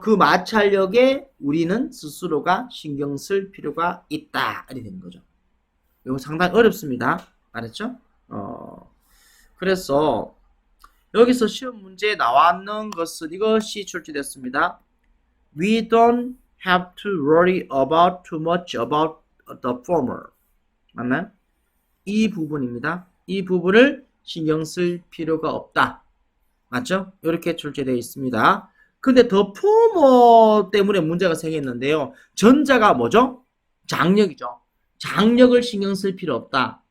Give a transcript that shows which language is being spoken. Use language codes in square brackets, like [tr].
[ko] 그 마찰력에 우리는 스스로가 신경 쓸 필요가 있다. 이렇게 되는 거죠. 이거 상당히 어렵습니다. 알았죠? 그래서 여기서 시험 문제에 나왔는 것은 이것이 출제됐습니다. [en] We don't have to worry about too much about the former. [ko] 맞나요? 이 부분입니다. 이 부분을 신경 쓸 필요가 없다. 맞죠? 이렇게 출제되어 있습니다. 근데 더 포머 때문에 문제가 생겼는데요. 전자가 뭐죠? 장력이죠. 장력을 신경 쓸 필요 없다.